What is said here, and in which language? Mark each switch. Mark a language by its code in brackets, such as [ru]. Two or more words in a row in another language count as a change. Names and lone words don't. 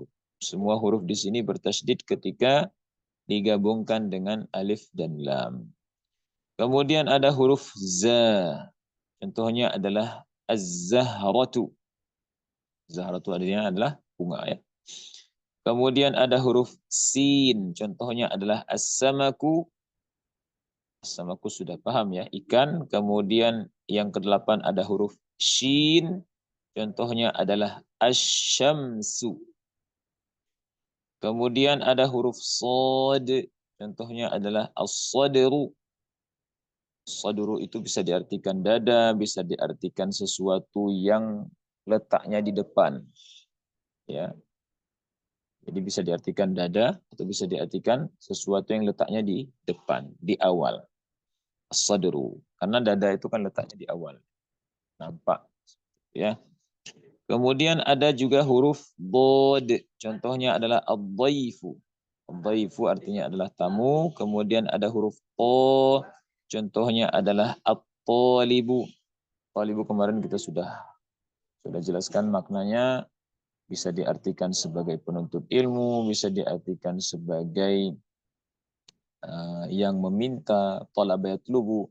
[id] Semua huruf di sini bertasydid ketika digabungkan dengan alif dan lam. Kemudian ada huruf za. Contohnya adalah az-zahratu. Zahratu artinya adalah bunga ya. Kemudian ada huruf sin. Contohnya adalah as-samaku. As-samaku sudah paham ya, ikan. Kemudian yang ke-8 ada huruf shin. Contohnya adalah asy-syamsu. Kemudian ada huruf shad. Contohnya adalah as-sadru. Sadru itu bisa diartikan dada, bisa diartikan sesuatu yang letaknya di depan. Ya. Jadi bisa diartikan dada atau bisa diartikan sesuatu yang letaknya di depan, di awal. As-sadru. Karena dada itu kan letaknya di awal. Nampak. Ya. Kemudian ada juga huruf bod. Contohnya adalah ad-dhaifu. Ad-dhaifu artinya adalah tamu. Kemudian ada huruf to. Contohnya adalah at-talibu. Talibu kemarin kita sudah jelaskan maknanya. Bisa diartikan sebagai penuntut ilmu, bisa diartikan sebagai yang meminta, [ar] طلب يطلب.